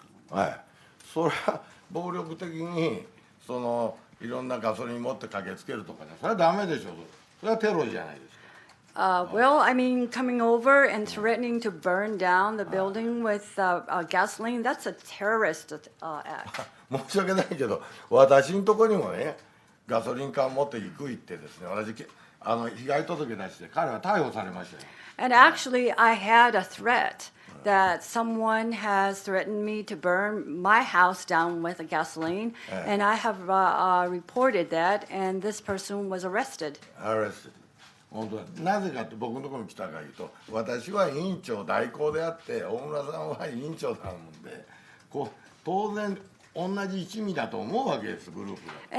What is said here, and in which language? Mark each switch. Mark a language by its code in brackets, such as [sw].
[ja] はい、それは暴力的にいろんなガソリン持って駆けつけるとかね、それはダメでしょ。それはテロじゃないですか。 [en] Well, I mean, coming over and threatening to burn down the building with gasoline, that's a terrorist act. [ja] 申し訳ないけど、私のところにもね、ガソリン缶持って行く行ってですね、私被害届出して彼は逮捕されましたよ。 [en] And actually, I had a threat that someone has threatened me to burn my house down with a gasoline, and I have reported that, and this person was arrested. Arrested. [ja] 本当はなぜかって僕のところに来たかいうと、私は委員長代行であって大村さんは委員長だもんで、当然同じ一味だと思うわけです、グループが。